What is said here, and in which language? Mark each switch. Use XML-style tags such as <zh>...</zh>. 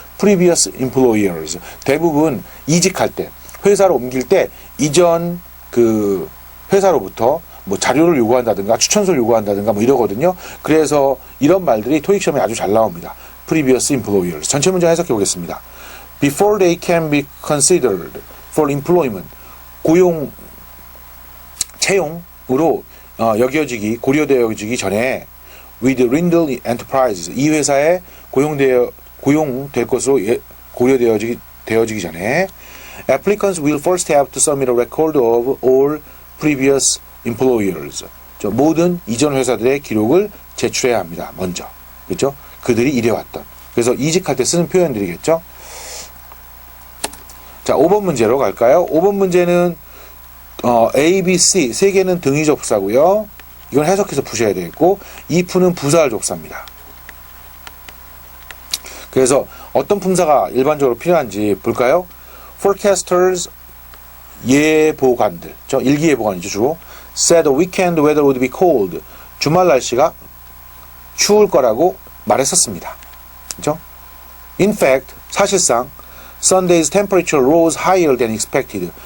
<en>previous employers.</en> <ko>대부분 이직할 때, 회사로 옮길 때 이전 그 회사로부터 뭐 자료를 요구한다든가 추천서를 요구한다든가 뭐 이러거든요. 그래서 이런 말들이 토익 시험에 아주 잘 나옵니다.</ko> <en>previous employers.</en> <ko>전체 문장 해석해 보겠습니다.</ko> <en>Before they can be considered for employment.</en> <ko>고용, 채용으로 고려되어지기 전에</ko> <en>with Rindle Enterprises.</en> <ko>이 회사에 고용될 것으로 고려되어지기 전에</ko> <en>applicants will first have to submit a record of all previous employers.</en> <ko>모든 이전 회사들의 기록을 제출해야 합니다. 먼저. 그렇죠? 그들이 일해왔던. 그래서 이직할 때 쓰는 표현들이겠죠? 자, 5번 문제로 갈까요? 5번 문제는 A, B, C 세 개는 등위 접사고요. 이건 해석해서 푸셔야 되겠고 if는 부사할 접사입니다. 그래서 어떤 품사가 일반적으로 필요한지 볼까요? Forecasters 예보관들, 일기예보관이죠 주로.</ko> <en>Said the weekend weather would be cold.</en> <ko>주말 날씨가 추울 거라고 말했었습니다. 그렇죠?</ko> <en>In fact,</en> <ko>사실상</ko> <en>Sunday's temperature rose higher than expected.</en>